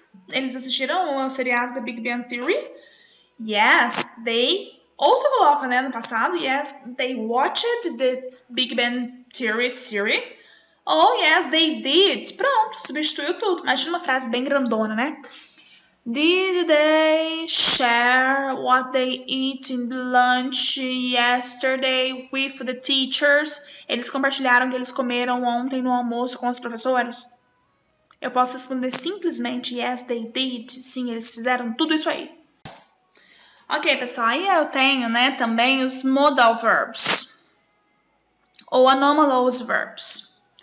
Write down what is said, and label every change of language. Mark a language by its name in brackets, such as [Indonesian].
[Portuguese] Eles assistiram ao seriado The Big Bang Theory? [English] Yes, they. [Portuguese] Ou você coloca, né, no passado. [English] Yes, they watched the Big Bang Theory series. [Portuguese] Ou [English] yes, they did. [Portuguese] Pronto, substituiu tudo. Imagina uma frase bem grandona, né? [English] Did they share what they eat in the lunch yesterday with the teachers? [Portuguese] Eles compartilharam o que eles comeram ontem no almoço com os professores? Eu posso responder simplesmente [English] yes, they did. [Portuguese] Sim, eles fizeram tudo isso aí. Ok, pessoal, aí eu tenho, né, também os modal verbs ou anomalous verbs.